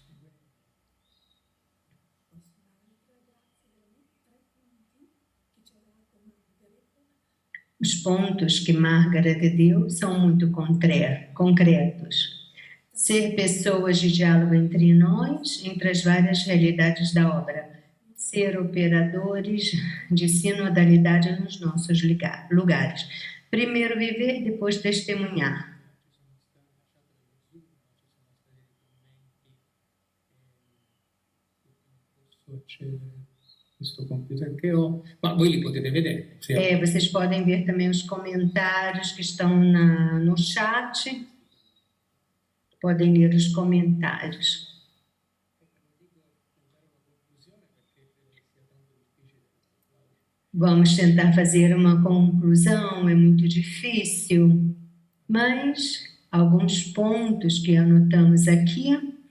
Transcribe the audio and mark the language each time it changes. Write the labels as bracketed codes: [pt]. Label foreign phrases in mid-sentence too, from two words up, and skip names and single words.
[pt] Os pontos que Margaret deu são muito concretos. Ser pessoas de diálogo entre nós, entre as várias realidades da obra. Ser operadores de sinodalidade nos nossos lugares. Primeiro viver, depois testemunhar. [it] Questo computer che ho, ma voi li potete vedere. [pt] Vocês podem ver também os comentários que estão no chat. Podem ler os comentários. Vamos tentar fazer uma conclusão, é muito difícil, mas alguns pontos que anotamos aqui.